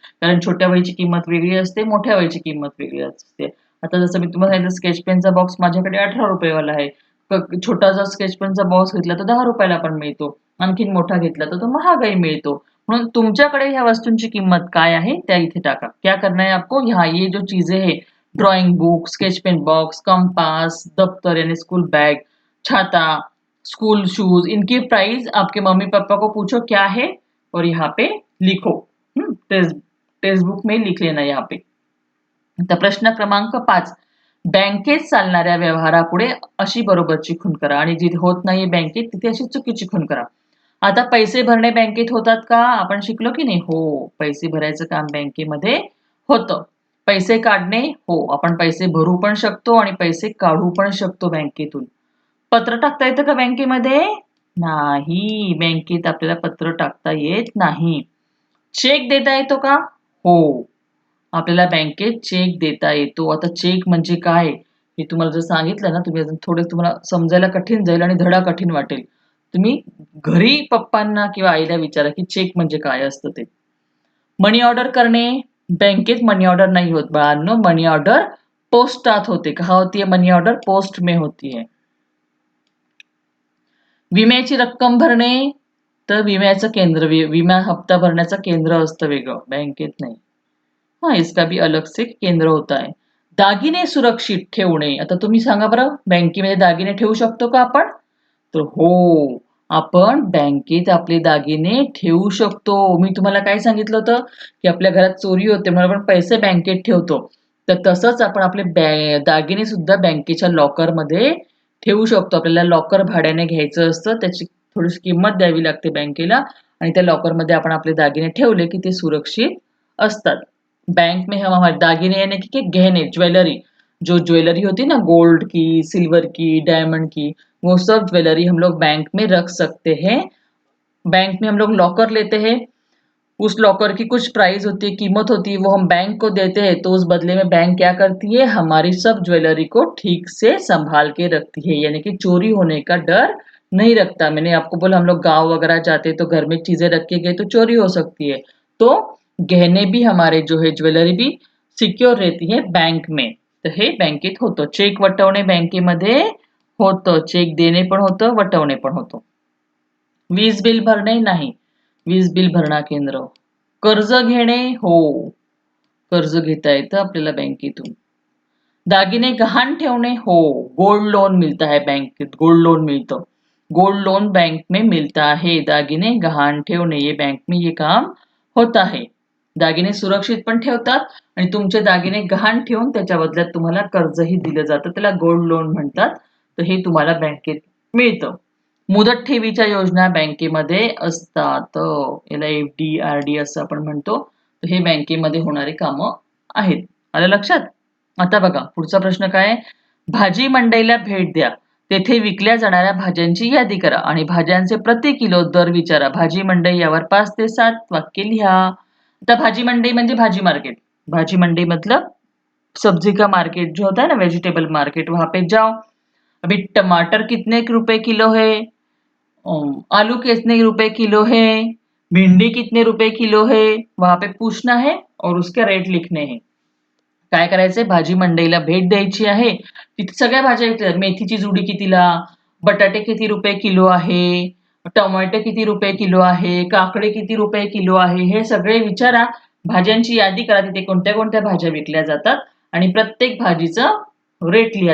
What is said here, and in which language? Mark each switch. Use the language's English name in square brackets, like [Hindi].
[Marathi] कारण छोट्या वहीची किंमत वेगळी असते, मोठ्या वहीची किंमत वेगळी असते. आता जसं मी तुम्हाला सांगितलं, स्केच पेनचा बॉक्स माझ्याकडे 18 रुपयेवाला आहे. छोटासा स्केच पेनचा बॉक्स घेतला तर 10 रुपयाला पण मिळतो. आणखीन मोठा घेतला तर तो महागाई मिळतो. म्हणून तुमच्याकडे ह्या वस्तूंची किंमत काय आहे त्या इथे टाका. [Hindi] क्या करना है आपको? यहाँ ये जो चीजें है, drawing book, sketch pen box, compass, दफ्तर यानी स्कूल बैग, छाता, स्कूल शूज, इनकी प्राइस आपके मम्मी पापा को पूछो क्या है और यहाँ पे लिखो। टेक्स्ट टेक्स्ट बुक में लिख लेना यहाँ पे। [Marathi] तर प्रश्न क्रमांक 5, बँकेत चालणाऱ्या व्यवहारापुढे अशी बरोबरची खूण करा आणि जिथे होत नाहीये बँकेत तिथे अशी चुकीची खूण करा. आता पैसे भरणे बँकेत होतात का? आपण शिकलो की नाही? हो, पैसे भरायचं काम बँकेमध्ये होतं. पैसे काढणे, हो, आपण पैसे भरू पण शकतो आणि पैसे काढू पण शकतो बँकेतून. पत्र टाकता येतं का बँकेमध्ये? नाही, बँकेत आपल्याला पत्र टाकता येत नाही. चेक देता येतो का? हो, आपल्याला बँकेत चेक देता येतो. आता चेक म्हणजे काय? हे तुम्हाला जर सांगितलं ना, तुम्ही अजून थोडं तुम्हाला समजायला कठीण जाईल आणि धडा कठीण वाटेल. तुम्ही घरी पप्पांना किंवा आईला विचारा, की चेक म्हणजे काय असतं ते. मनी ऑर्डर करणे, बँकेत मनी ऑर्डर नाही होत बाळांनो. मनी ऑर्डर पोस्टात होते. [Hindi] कहाँ होती है मनी ऑर्डर? पोस्ट में होती है. [Marathi] विम्याची रक्कम भरणे, तर विम्याचं केंद्र विमा हप्ता भरण्याचं केंद्र असतं वेगळं, बँकेत नाही. [Hindi] हाँ, इसका भी अलग से केंद्र होता है. [Marathi] दागिने सुरक्षित ठेवणे. आता तुम्ही सांगा बरं, बँकेमध्ये दागिने ठेवू शकतो का आपण? तर हो, आपण बँकेत आपले दागिने ठेवू शकतो. मी तुम्हाला काय सांगितलं होतं, की आपल्या घरात चोरी होते म्हणून आपण पैसे बँकेत ठेवतो. तर तसंच आपण आपले दागिने सुद्धा बँकेच्या लॉकरमध्ये ठेवू शकतो. आपल्याला लॉकर भाड्याने घ्यायचं असतं. त्याची थोडीशी किंमत द्यावी लागते बँकेला आणि त्या लॉकरमध्ये आपण आपले दागिने ठेवले, की ते सुरक्षित असतात. [Hindi] बैंक में हम हमारे दागिने यानी कि गहने ज्वेलरी, जो ज्वेलरी होती ना गोल्ड की, सिल्वर की, डायमंड की, वो सब ज्वेलरी हम लोग बैंक में रख सकते हैं। बैंक में हम लोग लॉकर लेते हैं, उस लॉकर की कुछ प्राइस होती है, कीमत होती है, वो हम बैंक को देते हैं, तो उस बदले में बैंक क्या करती है, हमारी सब ज्वेलरी को ठीक से संभाल के रखती है, यानी कि चोरी होने का डर नहीं रखता। मैंने आपको बोला हम लोग गाँव वगैरह जाते हैं तो घर में चीजें रख के गए तो चोरी हो सकती है, तो गहने भी हमारे जो है ज्वेलरी भी सिक्योर रहती है बैंक में. [Marathi] तर हे बँकेत होतं. चेक वटवणे बँकेमध्ये होतं. चेक देणे पण होतं, वटवणे पण होतं. वीज बिल भरणे नाही. वीज बिल भरणा केंद्र. कर्ज घेणे हो. कर्ज घेता येतं आपल्याला बँकेतून. दागिने गहाण ठेवणे हो. गोल्ड लोन [Hindi] मिलता है [Marathi] बँकेत. गोल्ड लोन मिळतं. [Hindi] गोल्ड लोन बैंक में मिलता है. [Marathi] दागिने गहाण ठेवणे [Hindi] ये बैंक में ये काम [Marathi] होत आहे. दागिने सुरक्षित पण ठेवतात आणि तुमचे दागिने गहाण ठेवून त्याच्या बदल्यात तुम्हाला कर्जही दिलं जातं. त्याला गोल्ड लोन म्हणतात. तर हे तुम्हाला बँकेत मिळतं. मुदत ठेवीच्या योजना बँकेमध्ये असतात. याला एफ-डी, आर-डी असं आपण म्हणतो. तर हे बँकेमध्ये होणारी कामं आहेत. आलं लक्षात? आता बघा पुढचा प्रश्न काय आहे? भाजी मंडईला भेट द्या. तेथे विकल्या जाणाऱ्या भाज्यांची यादी करा आणि भाज्यांचे प्रति किलो दर विचारा. भाजी मंडई यावर 5 ते 7 वाक्य लिहा. आता भाजी मंडई म्हणजे भाजी मार्केट. [Hindi] भाजी मंडई मतलब सब्जी का मार्केट जो होता है ना वेजिटेबल मार्केट वहां पे जाओ. अभी टमाटर कितने रुपए किलो है, आलू कितने रुपए किलो है, भिंडी कितने रुपए किलो है, वहां पे पूछना है और उसके रेट लिखने हैं. [Marathi] काय करायचंय भाजी मंडईला भेट द्यायची आहे. तिथे सगळ्या भाज्या विकतात. मेथीची जुडी कितीला, बटाटे किती रुपये किलो आहे, टोमॅटो किती रुपये किलो आहे, काकडे किती रुपये किलो आहे, हे सगळे विचारा. भाज्यांची यादी करा. तिथे कोणत्या कोणत्या भाज्या विकल्या जातात आणि प्रत्येक भाजीचं रेट लिहा.